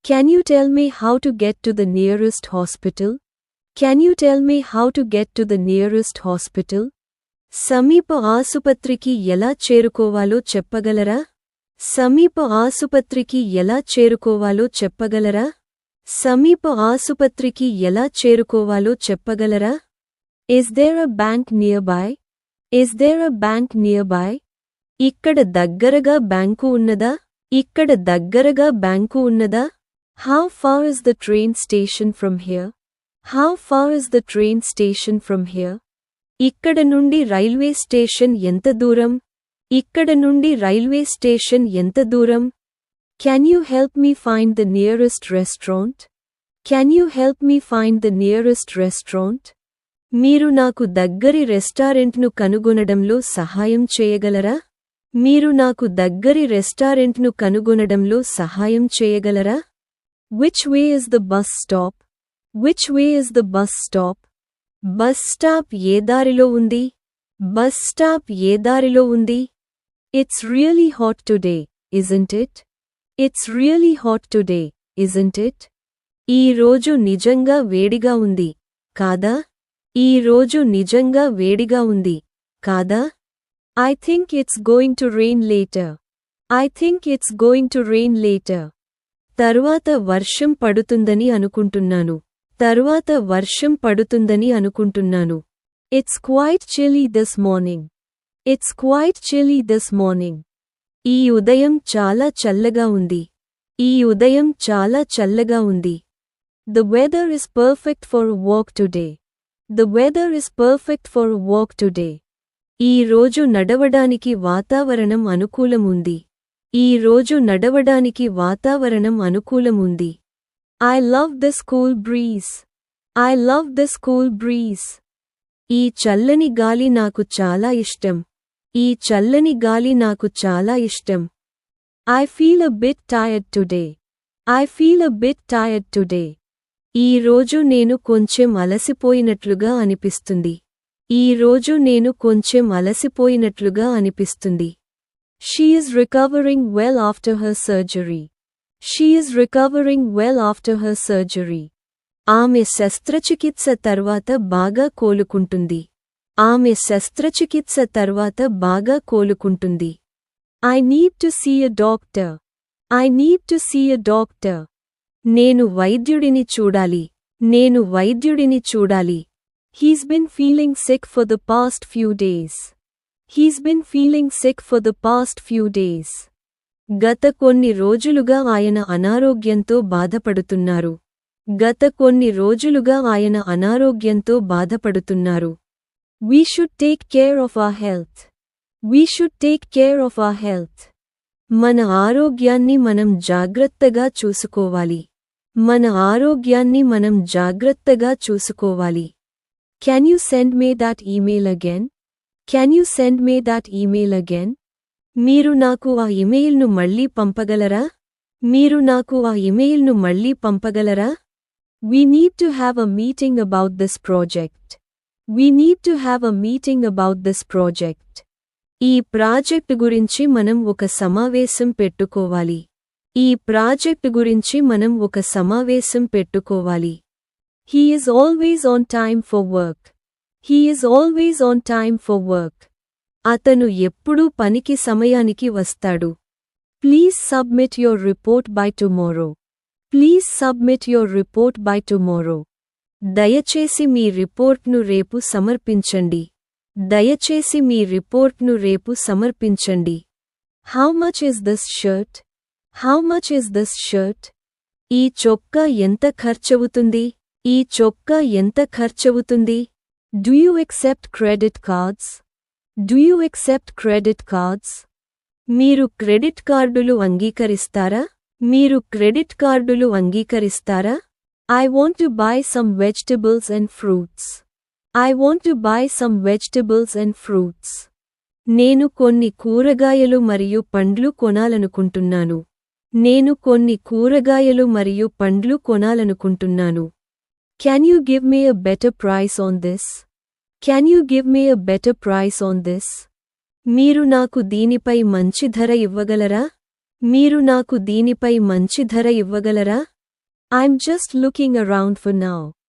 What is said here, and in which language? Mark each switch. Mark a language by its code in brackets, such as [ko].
[en] Can you tell me how to get to the nearest hospital? Can you tell me how to get to the nearest hospital? [te] సమీప ఆసుపత్రికి ఎలా చేరుకోవాలో చెప్పగలరా? సమీప ఆసుపత్రికి ఎలా చేరుకోవాలో చెప్పగలరా? సమీప ఆసుపత్రికి ఎలా చేరుకోవాలో చెప్పగలరా? [en] Is there a bank nearby? Is there a bank nearby? [te] ఇక్కడ దగ్గరగా బ్యాంకు ఉన్నదా? ఇక్కడ దగ్గరగా బ్యాంకు ఉన్నదా? [en] How far is the train station from here? How far is the train station from here? [te] ఇక్కడ నుండి రైల్వే స్టేషన్ ఎంత దూరం? ఇక్కడ నుండి రైల్వే స్టేషన్ ఎంత దూరం? [en] Can you help me find the nearest restaurant? Can you help me find the nearest restaurant? [te] మీరు నాకు దగ్గరి రెస్టారెంట్ను కనుగొనడంలో సహాయం చేయగలరా? మీరు నాకు దగ్గరి రెస్టారెంట్ను కనుగొనడంలో సహాయం చేయగలరా? [en] Which way is the bus stop? Which way is the bus stop? [te] Bus stop ఏ దారిలో ఉంది? బస్ స్టాప్ ఏ దారిలో ఉంది? [en] It's really hot today, isn't it? It's really hot today, isn't it? [te] ఈ రోజు నిజంగా వేడిగా ఉంది, కాదా? ఈ రోజు నిజంగా వేడిగా ఉంది, కాదా? [en] I think it's going to rain later. I think it's going to rain later. [te] తరువాత వర్షం పడుతుందని అనుకుంటున్నాను. తరువాత వర్షం పడుతుందని అనుకుంటున్నాను. [en] It's quite chilly this morning. It's quite chilly this morning. [te] ఈ ఉదయం చాలా చల్లగా ఉంది. ఈ ఉదయం చాలా చల్లగా ఉంది. [en] The weather is perfect for a walk today. The weather is perfect for a walk today. [te] ఈ రోజు నడవడానికి వాతావరణం అనుకూలం ఉంది. ఈ రోజు నడవడానికి వాతావరణం అనుకూలం ఉంది. [en] I love this cool breeze. I love this cool breeze. [te] ఈ చల్లని గాలి నాకు చాలా ఇష్టం. ఈ చల్లని గాలి నాకు చాలా ఇష్టం. [en] I feel a bit tired today. I feel a bit tired today. [te] ఈ రోజు నేను కొంచెం అలసిపోయినట్లుగా అనిపిస్తుంది. ఈ రోజు నేను కొంచెం అలసిపోయినట్లుగా అనిపిస్తుంది. [en] She is recovering well after her surgery. She is recovering well after her surgery. [te] ఆమె శస్త్రచికిత్స తర్వాత బాగా కోలుకుంటుంది. ఆమె శస్త్రచికిత్స తర్వాత బాగా కోలుకుంటుంది. [en] I need to see a doctor. I need to see a doctor. [te] నేను వైద్యుడిని చూడాలి. నేను వైద్యుడిని చూడాలి. [en] He's been feeling sick for the past few days. He's been feeling sick for the past few days. [te] గత కొన్ని రోజులుగా ఆయన అనారోగ్యంతో బాధపడుతున్నారు. గత కొన్ని రోజులుగా ఆయన అనారోగ్యంతో బాధపడుతున్నారు. [en] We should take care of our health. We should take care of our health. [te] మన ఆరోగ్యాన్ని మనం జాగ్రత్తగా చూసుకోవాలి. మన ఆరోగ్యాన్ని మనం జాగ్రత్తగా చూసుకోవాలి. [en] Can you send me that email again? Can you send me that email again? [te] మీరు నాకు ఆ ఇమెయిల్ను మళ్ళీ పంపగలరా? మీరు నాకు ఆ ఇమెయిల్ను మళ్ళీ పంపగలరా? [en] We need to have a meeting about this project. We need to have a meeting about this project. [te] ఈ ప్రాజెక్ట్ గురించి మనం ఒక సమావేశం పెట్టుకోవాలి. ఈ ప్రాజెక్ట్ గురించి మనం ఒక సమావేశం పెట్టుకోవాలి. [en] He is always on time for work. He is always on time for work. [te] అతను ఎప్పుడూ పనికి సమయానికి వస్తాడు. [en] Please submit your report by tomorrow. Please submit your report by tomorrow. [te] దయచేసి మీ రిపోర్ట్ను రేపు సమర్పించండి. దయచేసి మీ రిపోర్ట్ను రేపు సమర్పించండి. [en] How much is this shirt? How much is this shirt? [te] ఈ చొక్కా ఎంత ఖర్చవుతుంది? ఈ చొక్కా ఎంత ఖర్చవుతుంది? [en] Do you accept credit cards? Do you accept credit cards? [te] మీరు క్రెడిట్ కార్డులు అంగీకరిస్తారా? మీరు క్రెడిట్ కార్డులు అంగీకరిస్తారా? [en] I want to buy some vegetables and fruits. I want to buy some vegetables and fruits. [te] నేను కొన్ని కూరగాయలు మరియు పండ్లు కొనాలనుకుంటున్నాను. నేను కొన్ని కూరగాయలు మరియు పండ్లు కొనాలనుకుంటున్నాను. [en] Can you give me a better price on this? Can you give me a better price on this? [te] మీరు నాకు దీనిపై మంచి ధర ఇవ్వగలరా? మీరు నాకు దీనిపై మంచి ధర ఇవ్వగలరా? [en] I'm just looking around for now.